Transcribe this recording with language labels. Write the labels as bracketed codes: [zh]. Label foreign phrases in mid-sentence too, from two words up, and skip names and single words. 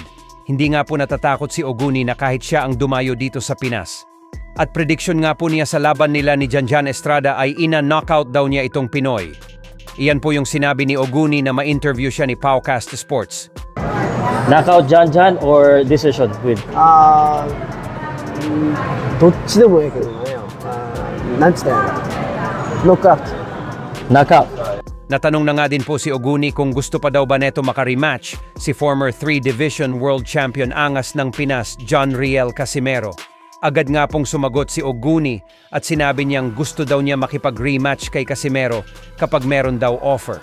[tl] Hindi nga po natatakot si Oguni na kahit siya ang dumayo dito sa Pinas. At prediction nga po niya sa laban nila ni Janjan Estrada ay ina-knockout daw niya itong Pinoy. Iyan po yung sinabi ni Oguni na ma-interview siya ni Powcast Sports. [en] Knockout Janjan or decision win? [ja] どっちでもいいけどね。なんつったらノックアウト。 [en] Knockout. [tl] Natanong na nga din po si Oguni kung gusto pa daw ba neto makarematch si [en] former 3-division world champion [tl] angas ng Pinas, John Riel Casimero. Agad nga pong sumagot si Oguni at sinabi niyang gusto daw niya makipag-rematch kay Casimero kapag meron daw offer.